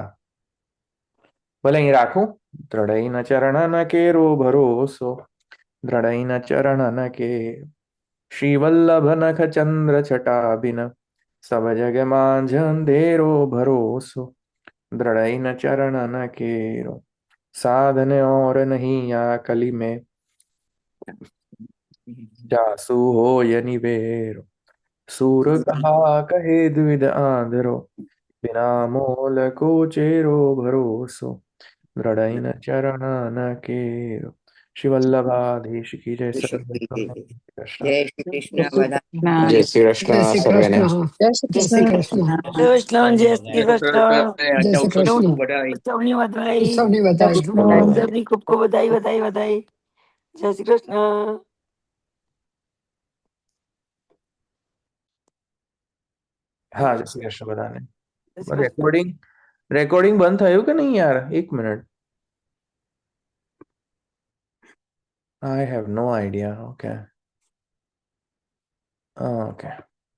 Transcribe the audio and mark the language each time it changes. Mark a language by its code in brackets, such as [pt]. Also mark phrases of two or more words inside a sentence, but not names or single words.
[gu] ભલે અહીં રાખું. [bra] दृढ़ इन चरण केरो भरोसो, दृढ़ इन चरण के श्रीवल्लभ नख चंद्र छटा बिन सब जग मांझ अंधेरो भरोसो, दृढ़ इन चरण केरो साधन और नहीं या कली में जासु हो या निबेरो, सूर कहा कहे द्विध आंधरो बिना मोल को चेरो भरोसो, दृढ़ चरण न केरो. [hi] श्री वल्लभाधीश की जय. [gu] જય શ્રી કૃષ્ણ બધા. જય શ્રી કૃષ્ણ સર્વેને. જય શ્રી કૃષ્ણ. કૃષ્ણ, જય શ્રી કૃષ્ણ. જય શ્રી કૃષ્ણ. ઉત્સવની વધાઈ, ઉત્સવની વધાઈ. ઉત્સવની ખૂબ ખૂબ વધાઈ વધાઈ વધાઈ. જય શ્રી કૃષ્ણ. હા, જય શ્રી કૃષ્ણ બધાને. રેકોર્ડિંગ બંધ થયું કે નહીં યાર? એક મિનિટ. [en] I have no idea. Okay. Okay.